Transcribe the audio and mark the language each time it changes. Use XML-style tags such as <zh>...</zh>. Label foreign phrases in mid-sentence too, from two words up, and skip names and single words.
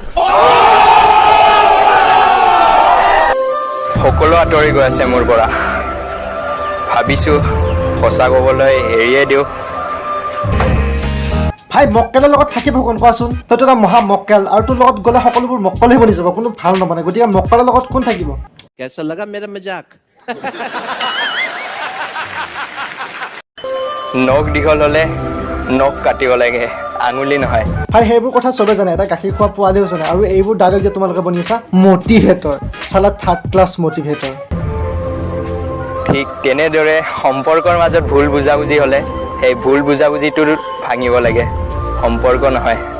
<as>সকলো আঁতৰি গৈ আছে মোৰ পৰা। ভাবিছোঁ সঁচা ক'বলৈ এৰিয়ে দিওঁ। ভাই, মক্কেলৰ লগত থাকিব কোন কোৱাচোন? তইতো এটা মহা মক্কেল, আৰু তোৰ লগত গ'লে সকলোবোৰ মক্কলেই বনি যাব, কোনো ভাল নবনে। গতিকে মক্কেলৰ লগত কোন থাকিব?</as> <hi>कैसा लगा मेरा मजाक?</hi> <as>নখ দীঘল হ'লে নখ কাটিব লাগে, আঙুলি নহয়। ভাই, সেইবোৰ কথা চবে জানে, এটা গাখীৰ খোৱা পোৱালিও জানে। আৰু এইবোৰ ডাইলগ যে তোমালোকে বনি আছা, মটিভেটৰ চালা,</as> <en>3rd class motivator.</en> <as>ঠিক তেনেদৰে সম্পৰ্কৰ মাজত ভুল বুজাবুজি হ'লে সেই ভুল বুজাবুজিটো ভাঙিব লাগে, সম্পৰ্ক নহয়।</as>